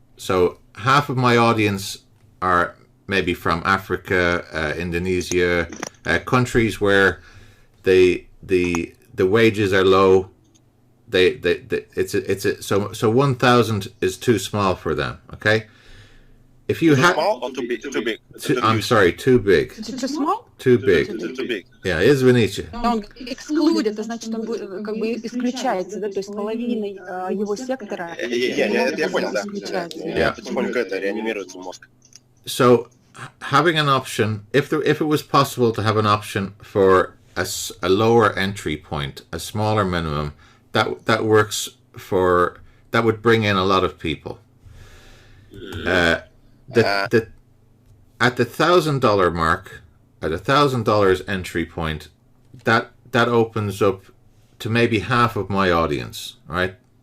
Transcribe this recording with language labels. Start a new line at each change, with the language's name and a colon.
English: So half of my audience are maybe from Africa, Indonesia, countries where the wages are low. So 1,000 is too small for them. Okay. If you have small or too big? I'm sorry, too big. Too small? Too big. Too big. Yeah,
Russian: извините. Он exclude, это значит, он как бы исключается, да, то есть половина его сектора. Я понял, да. Потихоньку это реанимируется мозг.
English: So having an option, if it was possible to have an option for a lower entry point, a smaller minimum, that works for, that would bring in a lot of people. At the $1,000 mark, at $1,000 entry point, that opens up to maybe half of my audience, right?